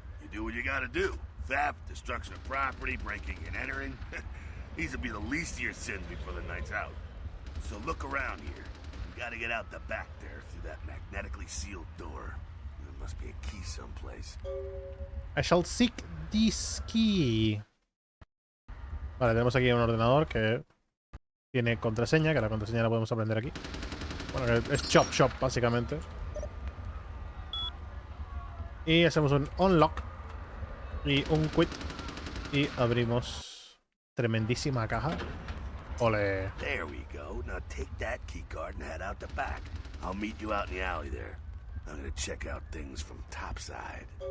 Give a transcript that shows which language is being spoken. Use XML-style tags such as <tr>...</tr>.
<en>You do what you gotta do. Theft, destruction of property, breaking and entering. These will be the least of your sins before the night's out. So look around here. You gotta get out the back there through that magnetically sealed door. There must be a key someplace. I shall seek this key.</en> <es>Vale, tenemos aquí un ordenador que tiene contraseña, que la contraseña la podemos aprender aquí. Bueno, que es Chop Shop, básicamente. Y hacemos un unlock y un quit. Y abrimos tremendísima caja. Ole.</es> <en>There we go. Now take that key card and head out the back. I'll meet you out in the alley there. I'm gonna check out things from topside.</en>